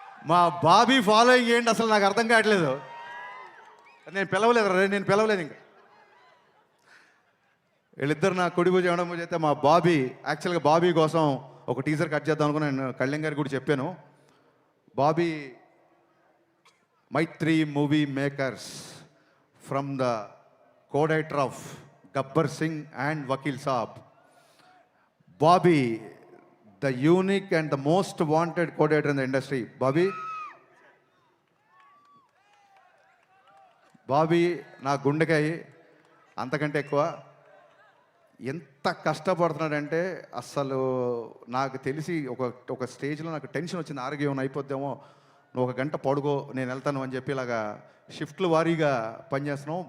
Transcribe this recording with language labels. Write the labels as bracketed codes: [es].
[te] మా బాబీ ఫాలోయింగ్ ఏంటి అసలు నాకు అర్థం కావట్లేదు. నేను పిలవలేదు ఇంకా. వీళ్ళిద్దరు నా కుడి భుజం ఎడమ భుజం అయితే మా బాబీ. యాక్చువల్గా బాబీ కోసం ఒక టీజర్ కట్ చేద్దాం అనుకుని నేను కళ్యాణ్ గారికి కూడా చెప్పాను. [en] Bobby Mythri movie makers from the co-director of Gabbar Singh and Vakil Saab. Bobby, the unique and the most wanted co-director in the industry. [te] Bobby నా గుండెకాయ అంతకంటే ఎక్కువ. ఎంత కష్టపడుతున్నాడంటే అస్సలు నాకు తెలిసి ఒక స్టేజ్లో నాకు టెన్షన్ వచ్చింది, ఆరోగ్యం అయిపోద్దేమో, నువ్వు 1 గంట పడుకో నేను వెళ్తాను అని చెప్పి ఇలాగా షిఫ్ట్లు వారీగా పనిచేస్తున్నాం.